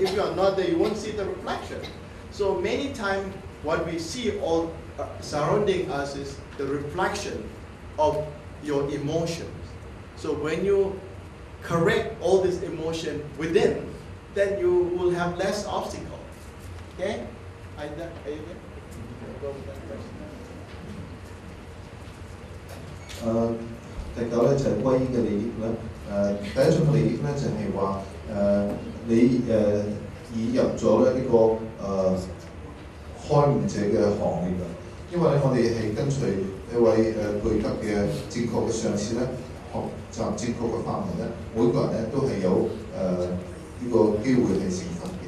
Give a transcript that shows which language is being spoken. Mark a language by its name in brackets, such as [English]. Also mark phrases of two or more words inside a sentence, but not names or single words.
[English] If you are not there, you won't see the reflection. So many times what we see all surrounding us is the reflection of your emotions. So when you correct all this emotion within, then you will have less obstacle. Okay? Are you there? Go with that question. [Cantonese] 第九咧就係歸依嘅利益啦。第一種利益咧就係話你已入咗咧呢個開悟者嘅行列啦。因為咧我哋係跟隨一位具德嘅正確嘅上師咧，學習正確嘅法門咧，每個人咧都係有呢個機會係成佛嘅。